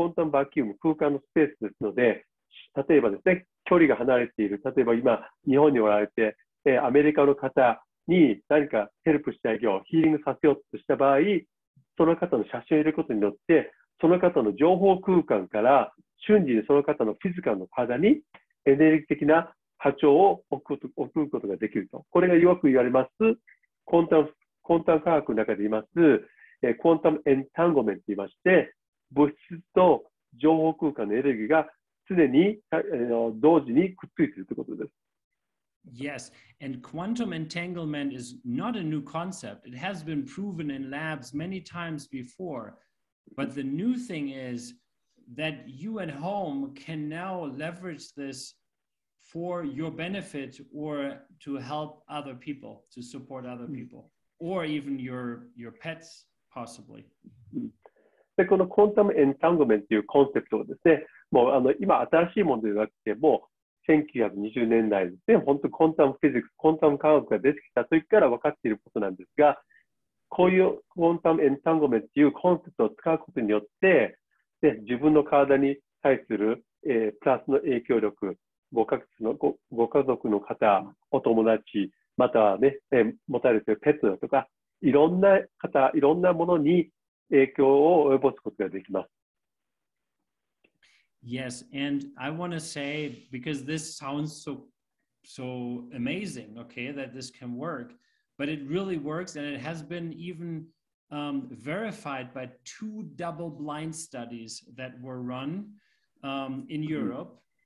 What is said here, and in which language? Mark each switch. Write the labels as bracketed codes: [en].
[ja] バキューム、空間のスペースですので、例えばですね、距離が離れている、例えば今、日本におられて、アメリカの方に何かヘルプしてあげよう、ヒーリングさせようとした場合、その方の写真を入れることによって、その方の情報空間から瞬時にその方のフィジカルの体にエネルギー的な波長を送ることができると。これがよく言われます、クォンタム科学の中で言います、クォンタムエンタンゴメントと言いまして、物質と情報空間のエネルギーが常に同時にくっついているということです。 [en] Yes, and quantum entanglement is not a new concept. It has been proven in labs many times before. But the new thing is that you at home can now leverage this for your benefit or to help other people, to support other people, or even your pets, possibly. [ja] で、このコンタムエンタングメントというコンセプトをですね、もう今新しいものではなくて、もう1920年代ですね、本当にコンタムフィジックス、コンタム科学が出てきた時から分かっていることなんですが、こういうコンタムエンタングメントというコンセプトを使うことによって、で自分の体に対する、プラスの影響力、ご家族の方、お友達、またはね、持たれているペットだとか、いろんな方、いろんなものに影響を及ぼすことができます。 [en] Yes, and I want to say, because this sounds so amazing, okay, that this can work, but it really works, and it has been even verified by 2 double-blind studies that were run in Europe.